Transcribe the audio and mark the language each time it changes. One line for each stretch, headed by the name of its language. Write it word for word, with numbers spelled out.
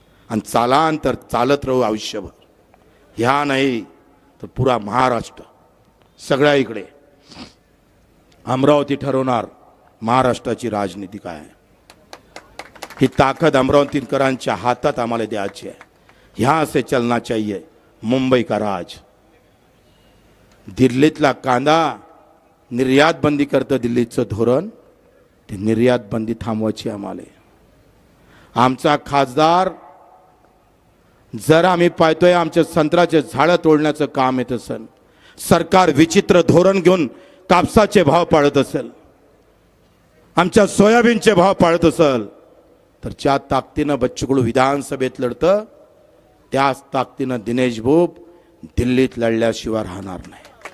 Marathi: आणि चालान तर चालत राहू आयुष्यभर. ह्या नाही तर पुरा महाराष्ट्र सगळ्या इकडे अमरावती ठरवणार महाराष्ट्राची राजनीती काय आहे. ही ताकद अमरावतीकरांच्या हातात आम्हाला द्यायची आहे.
Hindi: यहाँ से चलना चाहिए मुंबई का राज.
Marathi: दिल्लीतला कांदा निर्यात बंदी करतं दिल्लीचं धोरण, ते निर्यात बंदी थांबवायची आम्हाला. आमचा खासदार जर आम्ही पाहतोय आमच्या संत्र्याचे झाडं तोडण्याचं काम येत असेल, सरकार विचित्र धोरण घेऊन कापसाचे भाव पाळत असेल, आमच्या सोयाबीनचे भाव पाळत असेल, तर ज्या ताकदीनं बच्चू कडू विधानसभेत लढतं त्याच ताकदीनं दिनेश भोप दिल्लीत लढल्याशिवाय राहणार नाही.